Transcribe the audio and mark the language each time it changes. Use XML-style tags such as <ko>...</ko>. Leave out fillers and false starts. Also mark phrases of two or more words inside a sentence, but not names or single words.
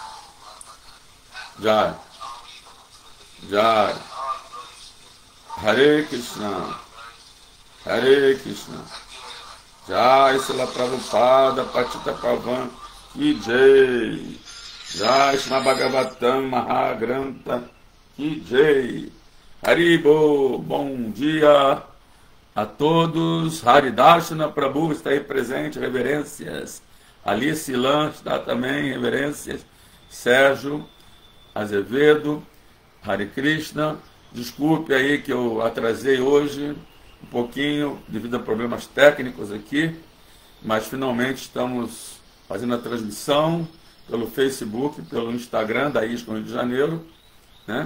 <sa>Jai Jai Hare Krishna Hare Krishna Jai Srila Prabhupada Patita Pavan Ki Jai Jai Shri Bhagavatam Mahagrantha Ki Jai Haribo.</sa> <pt>Bom dia a todos. Haridashna Prabhu está aí presente, reverências. Alice Lan está também, reverências. Sérgio Azevedo, Hare Krishna. Desculpe aí que eu atrasei hoje um pouquinho devido a problemas técnicos aqui, mas finalmente estamos fazendo a transmissão pelo Facebook, pelo Instagram da ISCOM Rio de Janeiro, né?</pt>